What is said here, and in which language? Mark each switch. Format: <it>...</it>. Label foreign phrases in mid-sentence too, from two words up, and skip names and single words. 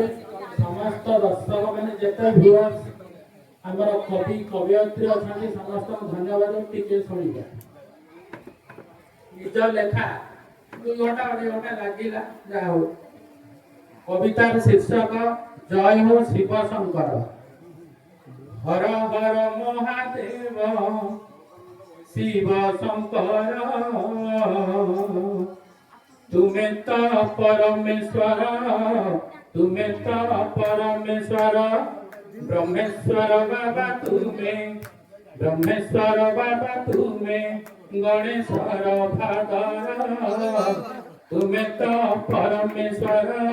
<or>ସମସ୍ତ ଦର୍ଶକ ମାନେ ଯେତେ ଭିଉଅର୍ସ ଆମର କବି କବିୟତ୍ରୀ ଅଛନ୍ତି ସମସ୍ତଙ୍କୁ ଧନ୍ୟବାଦ। ଟିକେ ଶୁଣିବା ନିଜ ଲେଖା 2 ଘଣ୍ଟା 2.5 ଘଣ୍ଟା ଲାଗିଲା। ଯାହା ହଉ କବିତାର ଶୀର୍ଷକ ଜୟ ହୋ ଶିବ ଶଙ୍କର।</or> <hi>हर हर महादेव शिव शंकर तुम्हें तो परमेश्वर ब्रह्मेश्वर बाबा तुम्हें गणेश्वर फादर तुम्हें तो परमेश्वर</hi>